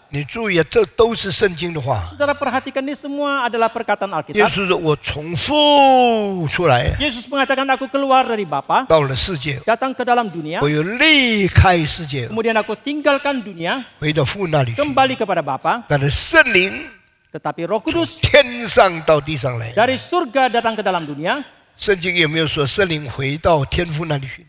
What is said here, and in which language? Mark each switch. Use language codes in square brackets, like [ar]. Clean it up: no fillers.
[zh] 你注意啊，这都是圣经的话。 [id] Saudara perhatikan ini semua adalah perkataan [zh] 耶 [id] Alkitab. [zh] 稣说：“我从父出来， [id] Yesus mengatakan aku keluar dari Bapa, [zh] 到了世界， [id] datang ke dalam dunia, [zh] 我又离开世界， [id] kemudian aku tinggalkan dunia, [zh] 回到父那里去。 [id] kembali kepada Bapa. [zh] 但是圣灵 [id] Tetapi Roh Kudus [zh] 天上到地上来， [id] dari surga datang ke dalam dunia. [zh] 圣经有没有说圣灵回到天父那里去？